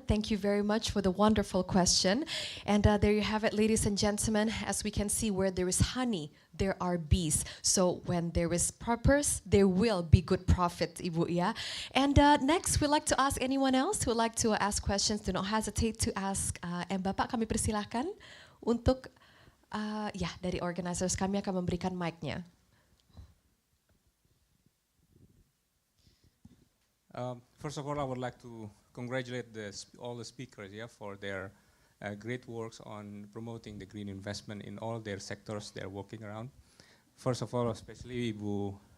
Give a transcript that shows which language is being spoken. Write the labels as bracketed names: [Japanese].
[English] Thank you very much for the wonderful question. And there you have it, ladies and gentlemen. As we can see, where there is honey, there are bees. So when there is purpose, there will be good profit, Ibu, ya. And next, we'd like to ask anyone else who would like to ask questions. Do not hesitate to ask. [Indonesian] And Bapak, kami persilahkan untuk, ya, dari organizers kami akan memberikan mic-nya. [English] First of all, I would like to congratulate all the speakers for their great works on promoting the green investment in all their sectors they're working around. First of all, especially Ibu